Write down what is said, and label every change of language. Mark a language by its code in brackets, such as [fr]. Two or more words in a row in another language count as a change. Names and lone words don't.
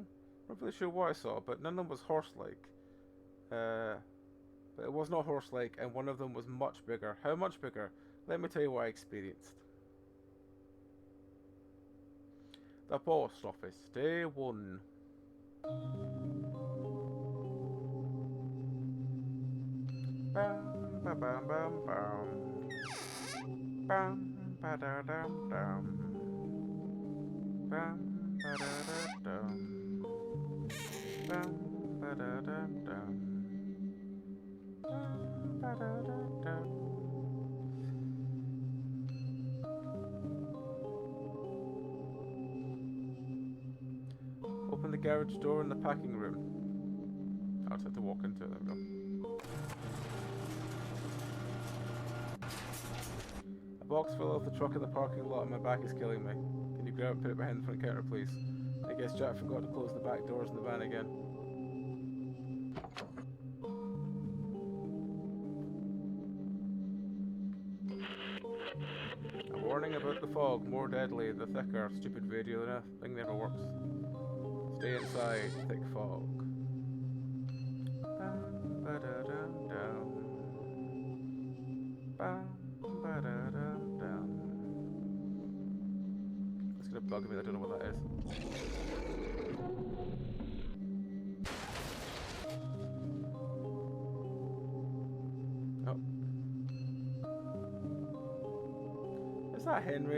[en] Not really sure what I saw, but none of them was horse-like. But it was not horse-like, and one of them was much bigger. How much bigger? Let me tell you what I experienced. The post office, day 1. Bam, bam, bam, bam, bam. Bam, ba-da-dum-dum. Bam, ba-da-da-dum. Bam, ba-da-dum-dum. Bam, ba-da-da-dum. Open the garage door in the packing room. I'll just have to walk into it. There we go. A box fell off the truck in the parking lot and my back is killing me. Can you grab it and put it behind the front counter, please? I guess Jack forgot to close the back doors in the van again. A warning about the fog. More deadly, the thicker. Stupid radio thing never works. Stay inside, thick fog. Bam, ba-da-dum-dum. Bam, ba-da-dum-dum. It's gonna bug me, I don't know what that is. Oh. Is that Henry?